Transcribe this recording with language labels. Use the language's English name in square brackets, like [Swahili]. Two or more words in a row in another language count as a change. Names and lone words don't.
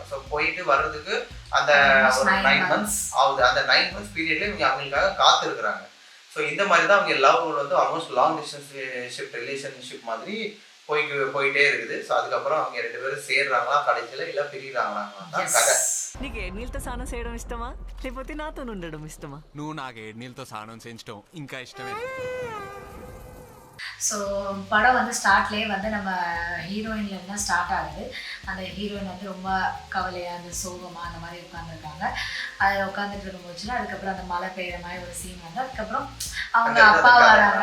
[Tamil] ஸோ போயிட்டு வர்றதுக்கு அந்த ஒரு 9 months ஆகுது. அந்த [English] 9 months period [Tamil] இவங்க அவங்களுக்காக காத்திருக்கிறாங்க. ஸோ இந்த மாதிரி தான் அவங்க லவ் வந்து [English] almost long distance relationship [Tamil] மாதிரி போயிட்டே இருக்குது. ஸோ அதுக்கப்புறம் அவங்க ரெண்டு பேரும் சேர்றாங்களா கடைசியில், இல்லை பிரிகிறாங்களா தான் கதை. [Telugu] నీకు ఏడు నీళ్ళతో స్నానం చేయడం ఇష్టమా, లేకపోతే నాతో ఉండడం ఇష్టమా? నువ్వు నాకు ఏడు నీళ్ళతో స్నానం చేయించడం ఇంకా ఇష్టమే. [Tamil] ஸோ படம் வந்து ஸ்டார்ட்லேயே வந்து நம்ம ஹீரோயின்லேருந்து தான் ஸ்டார்ட் ஆகுது. அந்த ஹீரோயின் வந்து ரொம்ப கவலையாக, அந்த சோகமாக அந்த மாதிரி உட்காந்துருக்காங்க. அதில் உட்காந்துட்டு இருக்கும்போதுச்சுன்னா அதுக்கப்புறம் அந்த மழை பெய்கிற மாதிரி ஒரு சீன் வந்து, அதுக்கப்புறம் அவங்க அப்பா வராங்க.